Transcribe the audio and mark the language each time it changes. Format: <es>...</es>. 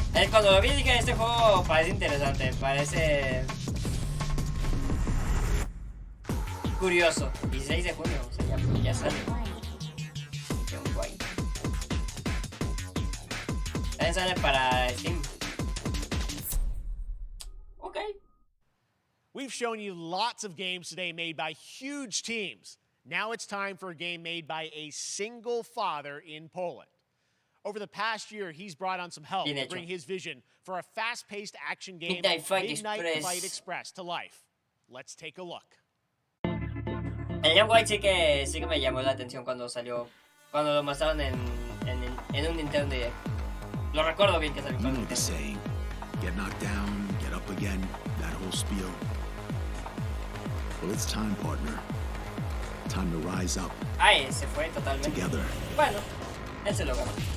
<es>Cuando lo vi dije, este juego parece interesante, parece curioso. 16 de junio, o sea, ya sale. Qué guay. También sale para Steam. Ok.</es> <en>We've shown you lots of games today made by huge teams. Now it's time for a game made by a single father in Poland. Over the past year, he's brought on some help to bring his vision for a fast-paced action game, Midnight Fight Express, to life. Let's take a look.</en> <es>El Young White sí que me llamó la atención cuando salió, cuando lo mostraron en un Nintendo Direct. Lo recuerdo bien que salió.</es> <en>You know the saying, get knocked down, get up again, that whole spiel. Well, it's time, partner. Time to rise up.</en> <es>Ay, se fue totalmente.</es> <en>Together.</en> <es>Bueno, él se lo ganó.</es>